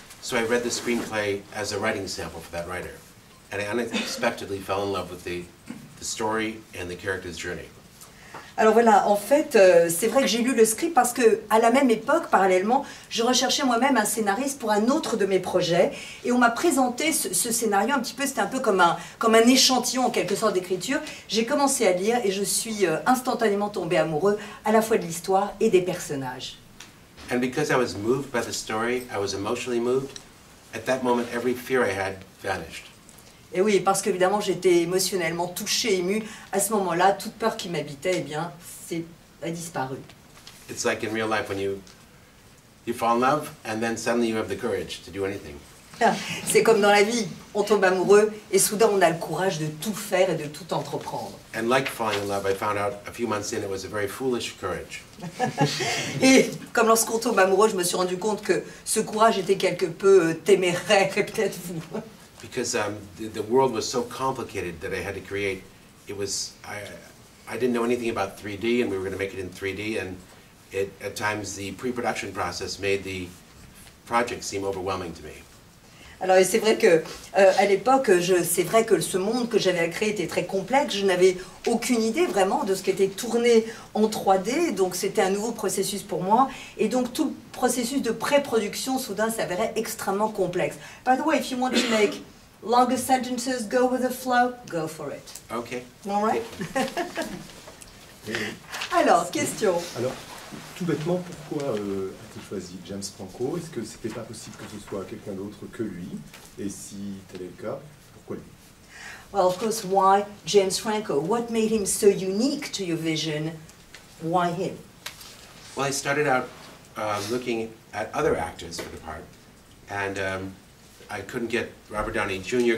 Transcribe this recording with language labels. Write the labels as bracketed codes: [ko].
[en] So I read the screenplay as a writing sample for that writer. And I unexpectedly fell in love with the story and the character's journey. [fr] Alors voilà, en fait, c'est vrai que j'ai lu le script parce que à la même époque, parallèlement, je recherchais moi-même un scénariste pour un autre de mes projets et on m'a présenté ce scénario un petit peu, c'était un peu comme un échantillon en quelque sorte d'écriture. J'ai commencé à lire et je suis instantanément tombée amoureux à la fois de l'histoire et des personnages. [en] And because I was moved by the story, I was emotionally moved. At that moment, every fear I had vanished. [fr] Et oui, parce qu'évidemment, j'étais émotionnellement touchée, émue. À ce moment-là, toute peur qui m'habitait, eh bien, a disparu. [en] It's like in real life when you fall in love and then suddenly you have the courage to do anything. [fr] C'est comme dans la vie, on tombe amoureux et soudain on a le courage de tout faire et de tout entreprendre. [en] And like falling in love, I found out a few months in it was a very foolish courage. [fr] Et comme lorsqu'on tombe amoureux, je me suis rendu compte que ce courage était quelque peu téméraire et peut-être fou. [en] Because the world was so complicated that I had to create. It was I didn't know anything about 3D, and we were going to make it in 3D, and at times the pre-production process made the project seem overwhelming to me. [fr] Alors c'est vrai que à l'époque, c'est vrai que ce monde que j'avais à créer était très complexe. Je n'avais aucune idée vraiment de ce qui était tourné en 3D, donc c'était un nouveau processus pour moi. Et donc tout le processus de pré-production soudain s'avérait extrêmement complexe. [en] By the way, if you want to make longer sentences, go with the flow, go for it. Okay. All right. [fr] Alors, question. Alors, tout bêtement, pourquoi a-t-il choisi James Franco? Est-ce que c'était pas possible que ce soit quelqu'un d'autre que lui? Et si tel est le cas, pourquoi lui? [en] Well, of course, why James Franco? What made him so unique to your vision? Why him? Well, I started out looking at other actors for the part, and I couldn't get Robert Downey Jr.